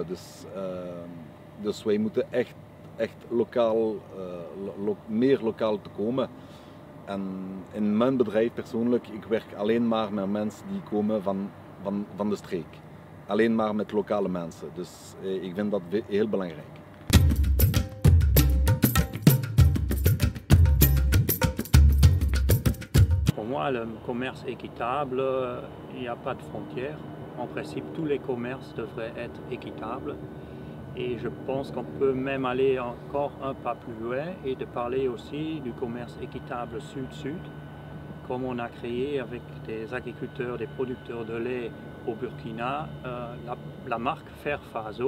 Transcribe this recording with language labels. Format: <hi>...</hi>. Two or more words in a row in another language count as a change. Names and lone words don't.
<nl>Dus wij moeten echt lokaal, meer lokaal te komen. En in mijn bedrijf persoonlijk, ik werk alleen maar met mensen die komen van de streek. Alleen maar met lokale mensen. Dus ik vind dat heel belangrijk.</nl> <fr>Pour moi, le commerce équitable, il n'y a pas de frontières. En principe, tous les commerces devraient être équitables. Et je pense qu'on peut même aller encore un pas plus loin et de parler aussi du commerce équitable sud-sud, comme on a créé avec des agriculteurs, des producteurs de lait au Burkina, la marque Fairfaso.</fr>